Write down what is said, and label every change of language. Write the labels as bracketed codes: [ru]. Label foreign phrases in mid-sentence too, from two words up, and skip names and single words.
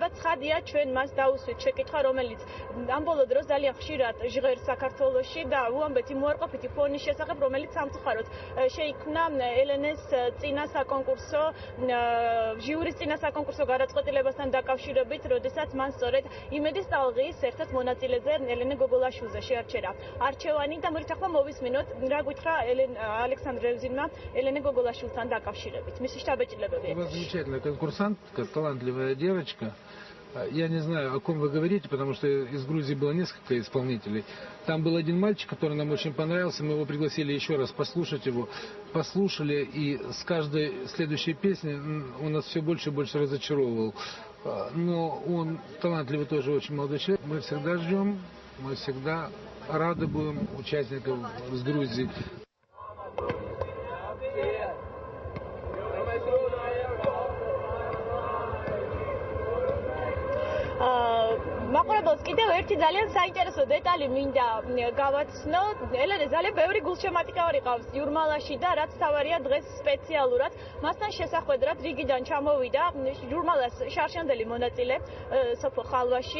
[ka] ცხადია, ჩვენ მას დაუსვით შეკითხვა, რომელიც ამ ბოლო დროს ძალიან ხშირად ჟღერს საქართველოში და უამბეთ იმ უარყოფითი ფონის შესახებ, რომელიც სამწუხაროდ შეიქმნა ელენეს წინა საკონკურსო ჟიურის წინა საკონკურსო გადაწყვეტილებასთან დაკავშირებით, როდესაც მან სწორედ იმედის ტალღის ერთ-ერთ მონაწილეზე ელენე გოგოლაშვილზე შეარჩერა არჩევანი და მოდით ახლა მოვისმინოთ, რა გითხრა ალექსანდრ რევზინმა ელენე გოგოლაშვილთან დაკავშირებით. მისი შთაბეჭდილებები. [ru] У вас замечательная конкурсантка, талантливая девочка. Я не знаю, о ком вы говорите, потому что из Грузии было несколько исполнителей. Там был один мальчик, который нам очень понравился, мы его пригласили еще раз послушать его. Послушали, и с каждой следующей песни он нас все больше и больше разочаровывал. Но он талантливый тоже очень молодой человек. Мы всегда ждем, мы всегда рады будем участников с Грузии. [ka] მაყურებელს კიდევ ერთი ძალიან საინტერესო დეტალი მინდა გავაცნო. ელენე ძალიან ბევრი გულშემატკივარი ყავს ჟურნალში და რაც თავარია დღეს სპეციალურად მასთან შესახვედრად რიგიდან ჩამოვიდა ჟურნალას შარშანდელი მონაწილე სოფო ხალვაში.